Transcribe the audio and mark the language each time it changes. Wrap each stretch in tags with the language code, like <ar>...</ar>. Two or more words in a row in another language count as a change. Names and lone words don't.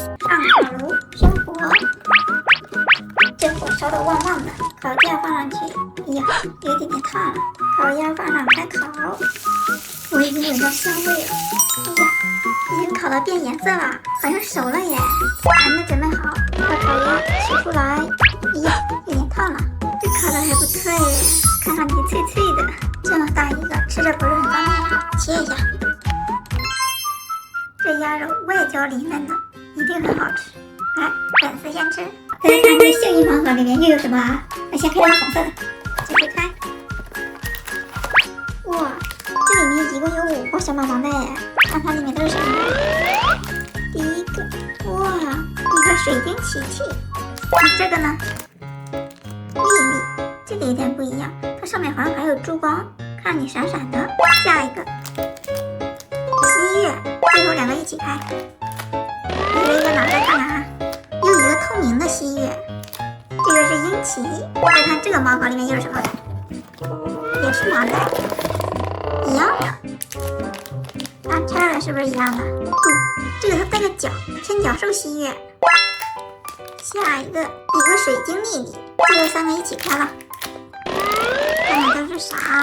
<zh>上烤爐，生火，這火燒得旺旺的，烤架放上去。哎呀，有點燙了，烤鴨放上開烤。我已經聞到香味了。哎呀，已經烤到變顏色了，好像熟了耶。盤子準備好，把烤鴨取出來。哎呀，有點燙了，這烤的還不錯耶，看上去脆脆的。這麼大一個，吃着不是很方便，切一下。這鴨肉外焦裡嫩的，一定很好吃。來，粉絲先吃。再來看這幸運盲盒裡面又有什麼啊？我先開張紅色的，繼續開。哇，這裡面一共有5包小毛毛的耶，看它裡面都是什麼？第一個，哇，一個水晶琪琪。這個呢？麗麗，這個有點不一樣，它上面好像還有珠光，看着你閃閃的。下一個，西月，最後2個一起開。一個一個拿着看看啊，又一個透明的西月，這個是英奇。再看這個盲盒裡面又是什麼？也是盲袋，一樣的。啊，拆了是不是一樣的？這個它帶個角，天角獸西月。下一個水晶莉莉，最後3個一起開了，看看都是啥？</zh>